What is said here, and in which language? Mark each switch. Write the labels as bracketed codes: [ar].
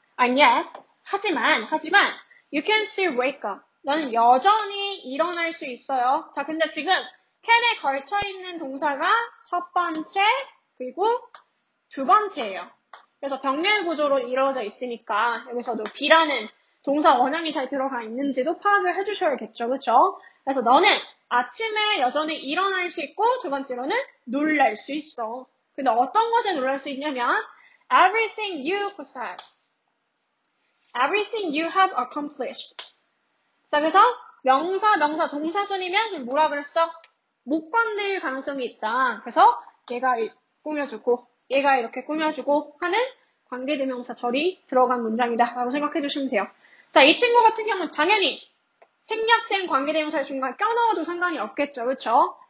[en] And yet, [ko] 하지만, [en] you can still wake up. [ko] 너는 여전히 일어날 수 있어요. 자, 근데 지금 can에 걸쳐있는 동사가 첫 번째, 그리고 두 번째예요. 그래서 병렬 구조로 이루어져 있으니까 여기서도 be라는 동사 원형이 잘 들어가 있는지도 파악을 해주셔야겠죠. 그쵸? 그래서 너는 아침에 여전히 일어날 수 있고 두 번째로는 놀랄 수 있어. 근데 어떤 것에 놀랄 수 있냐면 [en] everything you possess, everything you have accomplished. [ko] 자, 그래서 명사, 동사순이면 뭐라 그랬어? 못 건들 가능성이 있다. 그래서 얘가 꾸며주고 얘가 이렇게 꾸며주고 하는 관계대명사 절이 들어간 문장이다 라고 생각해 주시면 돼요. 자, 이 친구 같은 경우는 당연히 생략된 관계대명사를 중간에 껴넣어도 상관이 없겠죠. 그렇죠?